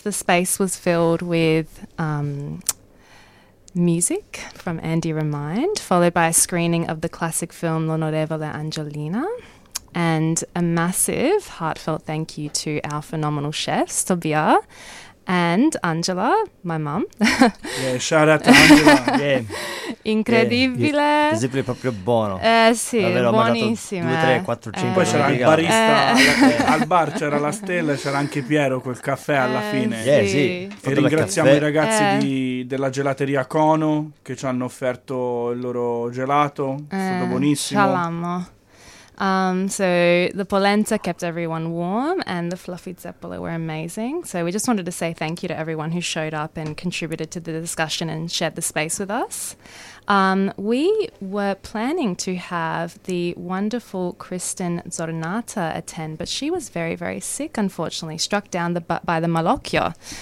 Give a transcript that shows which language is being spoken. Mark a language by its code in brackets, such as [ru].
[en] The space was filled with music from Andy Remind, followed by a screening of the classic film L'Onorevole Angelina, and a massive heartfelt thank you to our phenomenal chefs, Tobia and Angela, my mum. Yeah, shout out to Angela. Yeah. [it] Incredibile. Visibile proprio buono. Sì, buonissima. 2, 3, 4, 5. Poi c'era il barista, al bar c'era la Stella, c'era anche Piero col caffè alla fine. [en] Yeah, sì. [it] E ringraziamo i ragazzi della gelateria Kono che ci hanno offerto il loro gelato, è stato buonissimo. Shalamo. [en] So the polenta kept everyone warm and the fluffy zeppole were amazing. So we just wanted to say thank you to everyone who showed up and contributed to the discussion and shared the space with us. We were planning to have the wonderful Kristen Zornata attend, but she was very, very sick, unfortunately, struck down by the malocchio.